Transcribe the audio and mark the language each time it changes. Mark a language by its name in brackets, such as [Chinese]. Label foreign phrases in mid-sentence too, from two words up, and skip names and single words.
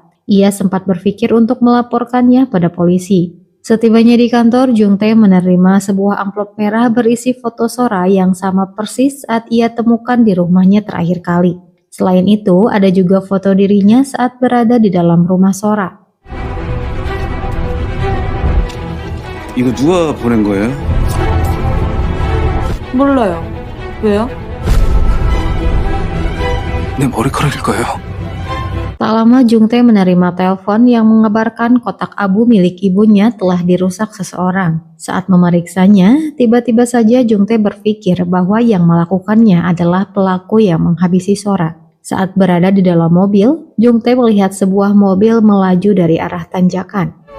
[Indonesian] Ia sempat berpikir untuk melaporkannya pada polisi. Setibanya di kantor, Jung Tae menerima sebuah amplop merah berisi foto Sora yang sama persis saat ia temukan di rumahnya terakhir kali. Selain itu, ada juga foto dirinya saat berada di dalam rumah Sora. [Korean] 이거 누가 보낸 거예요? 몰라요. 왜요? 내 머리카락일 거예요. [Indonesian] Tak lama Jung Tae menerima telepon yang mengabarkan kotak abu milik ibunya telah dirusak seseorang. Saat memeriksanya, tiba-tiba saja Jung Tae berpikir bahwa yang melakukannya adalah pelaku yang menghabisi Sora. Saat berada di dalam mobil, Jung Tae melihat sebuah mobil melaju dari arah tanjakan.